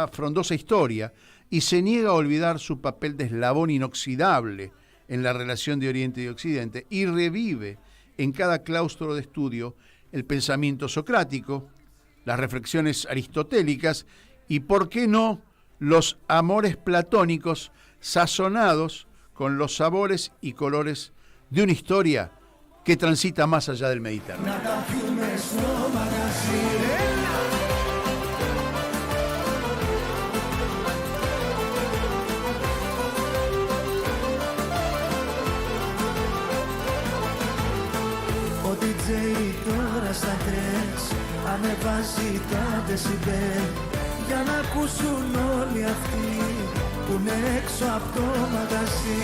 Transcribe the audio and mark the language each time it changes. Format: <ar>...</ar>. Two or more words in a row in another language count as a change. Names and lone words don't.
<es>frondosa historia y se niega a olvidar su papel de eslabón inoxidable en la relación de Oriente y Occidente, y revive en cada claustro de estudio el pensamiento socrático, las reflexiones aristotélicas y, ¿por qué no?, los amores platónicos sazonados con los sabores y colores de una historia que transita más allá del Mediterráneo.</es> <el>Ο DJ τώρα στα τρες ανεβάζει τα δεσιμπέλ για να ακούσουν όλοι αυτοί που είναι έξω από το μαγαζί.</el>